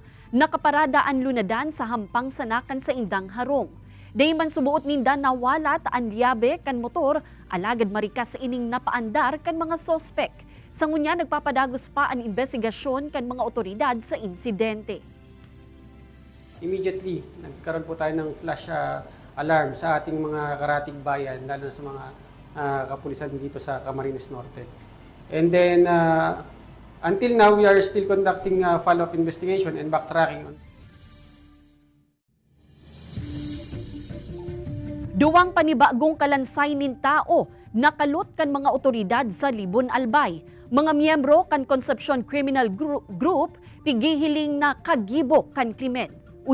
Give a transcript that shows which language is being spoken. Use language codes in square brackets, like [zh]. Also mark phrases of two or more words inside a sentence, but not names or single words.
[bik] Nakaparada ang lunadan sa hampang sanakan sa indang harong. Day man subuot ninda nawalat ang liyabe kan motor, alagad marikas sa ining napaandar kan mga sospek. Sa ngunya nagpapadagos pa ang investigasyon kan mga otoridad sa insidente. [en] Immediately, [tl] nagkaroon po tayo ng [en] flash alarm [tl] sa ating mga karatig bayan, lalo sa mga kapulisan dito sa Camarines Norte. [en] And then, until now, we are still conducting follow-up investigation and backtracking. [bik] Duwang panibagong kalansay nin tao, nakalot kan mga otoridad sa Libon Albay. Mga miyembro kan Concepcion Criminal Group, pigihiling na kagibok kan krimen.